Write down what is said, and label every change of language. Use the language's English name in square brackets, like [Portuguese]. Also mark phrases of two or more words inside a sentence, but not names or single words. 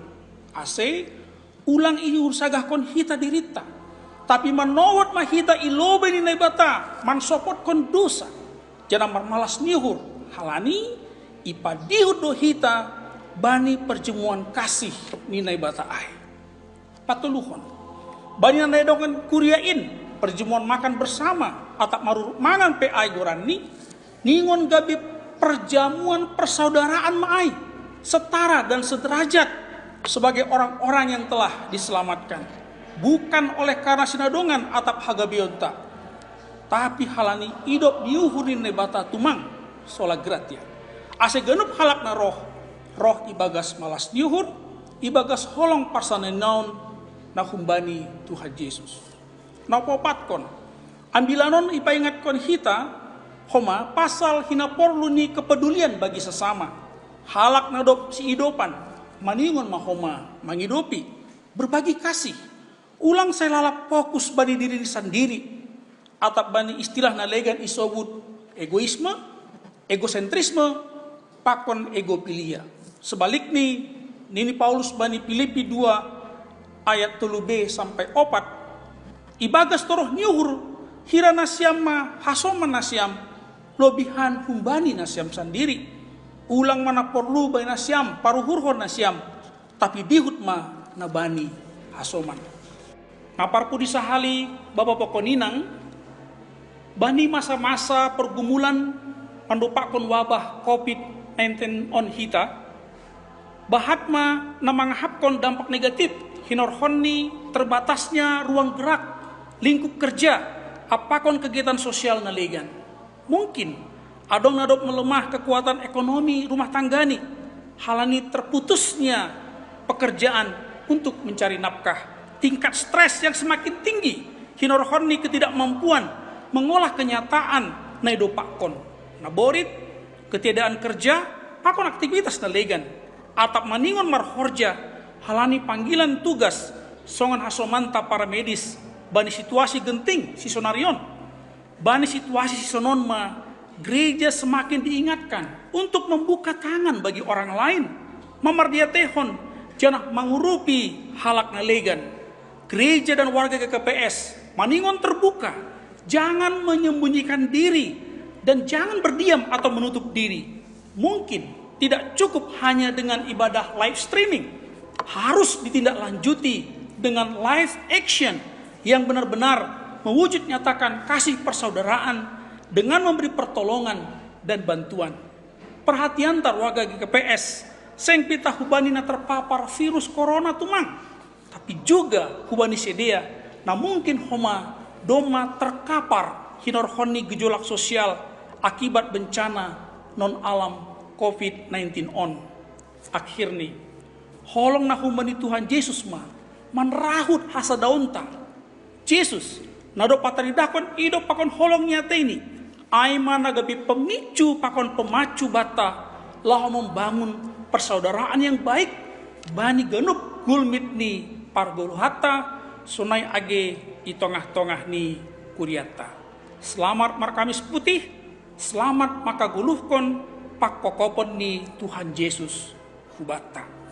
[Batak Simalungun] Ase, ulang ihur sagahkon hita dirita, tapi manowat mahita ilobe ni bata, mansopot kon dosa, jangan marmalas nihur, halani, ipadihut do hita, bani perjamuan kasih ni bata ay. Patuluhon, bani na dongan kuriain, [Indonesian] perjamuan makan bersama, [Batak Simalungun] atap marur mangan pe ay gorani, ningon gabi [Indonesian] perjamuan persaudaraan maay, setara dan sederajat, sebagai orang-orang yang telah diselamatkan, bukan oleh karena [Batak Simalungun] sinadongan atap hagabionta, tapi halani idop diuhurin nebata tumang [Latin] sola gratia. [Batak Simalungun] Ase genup halak na roh ibagas malas diuhur, ibagas holong parsanen naon na humbani Tuhan Yesus. Na popatkon, ambilanon ipaingatkon hita, homa pasal hina porlu ni [Indonesian] kepedulian bagi sesama, [Batak Simalungun] halak na dop si idopan, maningon mahoma mangidopi, [Indonesian] berbagi kasih. [Batak Simalungun] Ulang saya lalap fokus bani [Indonesian] diri sendiri, [Batak Simalungun] atap bani istilah na legan isobut egoisme, egosentrisme, pakon egopilia. Sebalik nini Paulus bani Filipi 2 ayat 3b sampai 4, ibagas toroh nyuhur hira nasyam ma hasoman nasyam, lobihan humbani nasyam sendiri. Ulang mana perlu bayi nasyam, paruhurhon nasyam, tapi dihut ma nabani hasoman. Ngaparpu disahali Bapak Pokoninang, bani masa-masa pergumulan pandupakon wabah COVID-19 on hita, bahatma na manghapkon dampak negatif, hinorhonni [Indonesian] terbatasnya ruang gerak, lingkup kerja, [Batak Simalungun] apakon [Indonesian] kegiatan sosial [Batak Simalungun] na legan. [Indonesian] Mungkin [Batak Simalungun] adong nadop [Indonesian] melemah kekuatan ekonomi rumah tanggani, halani terputusnya pekerjaan untuk mencari nafkah, tingkat stres yang semakin tinggi, [Batak Simalungun] hinorhonni [Indonesian] ketidakmampuan mengolah kenyataan [Batak Simalungun] naido pakon, naborit, ketiadaan kerja, pakon aktivitas na legan, atap maningon marhorja, halani panggilan tugas, songan hasomanta para medis, bani situasi genting si sonarion, bani situasi si sonon ma, [Indonesian] gereja semakin diingatkan untuk membuka tangan bagi orang lain, memardiatehon, jangan mengurupi [Batak Simalungun] halak nalegan. [Indonesian] Gereja dan warga GKPS maningon terbuka, jangan menyembunyikan diri dan jangan berdiam atau menutup diri. Mungkin tidak cukup hanya dengan ibadah [English] live streaming, [Indonesian] harus ditindaklanjuti dengan [English] live action [Indonesian] yang benar-benar mewujud nyatakan kasih persaudaraan dengan memberi pertolongan dan bantuan. Perhatian warga GKPS, seng pita hubani na terpapar virus corona tumang, tapi juga hubani sedea, na mungkin homa doma terkapar hinorhoni gejolak sosial akibat bencana non alam COVID-19 on. Akhirnya, [Batak Simalungun] holong na hubani Tuhan Yesus ma, manrahut hasa daunta. Yesus, nado pataridakon ido pakon holong nyata ini, Aima nagabi pemicu pakon pemacu bata lah [Indonesian] membangun persaudaraan yang baik [Batak Simalungun] bani genup gulmit ni pargoluhata sunai age di tengah-tengah ni kuriata. Selamat markamis putih, selamat maka guluhkon pak kokopon ni Tuhan Yesus hubata.